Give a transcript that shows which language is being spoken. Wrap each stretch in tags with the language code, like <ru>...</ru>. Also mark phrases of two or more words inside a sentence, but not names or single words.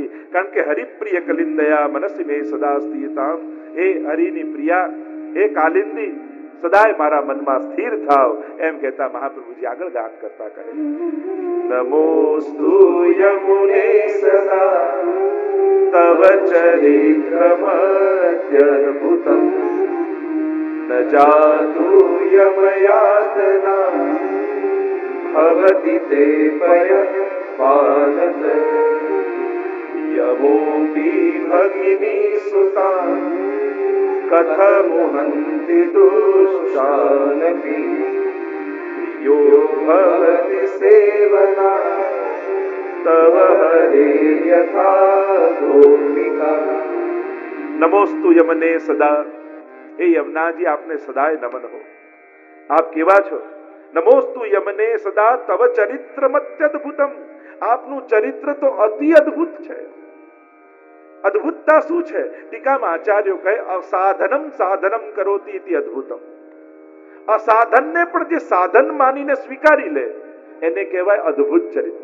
<gu>કારણ કે</gu> <sa>હરિપ્રિય કલિંદયા મનસી મે સદા સ્થિતામ.</sa> <gu>હે હરિની પ્રિયા, હે કાલિંદી, સદાય મારા મનમાં સ્થિર થાવ. એમ કહેતા મહાપ્રભુજી આગળ ગાન કરતા કહે,</gu> <sa>નમોસ્તુ યમુને સદા तव चरित्रमत्यद्भुतम् न जातु यमयातना भवति ते पयःपानत यमोऽपि भगिनी सुता कथमुहन्ति दुष्टानपि यो भवति सेवना तव हरे यथा गोपिका। नमोस्तु यमने सदा।</sa> <gu>હે યમુનાજી આપને સદાય નમન હો। આપ કેવા છો?</gu> <sa>નમોસ્તુ યમને સદા તવ ચરિત્રમત્યદ્ભુતમ।</sa> <gu>આપનું ચરિત્ર તો અતિ અદ્ભુત છે। અદ્ભુતતા શું છે? ટીકામાં આચાર્યો કહે</gu> <sa>અસાધનમ સાધનમ કરોતિ ઇતિ અદ્ભુતમ।</sa> <gu>અસાધનને પણ જે સાધન માનીને સ્વીકારી લે એને કહેવાય અદ્ભુત ચરિત્ર।</gu>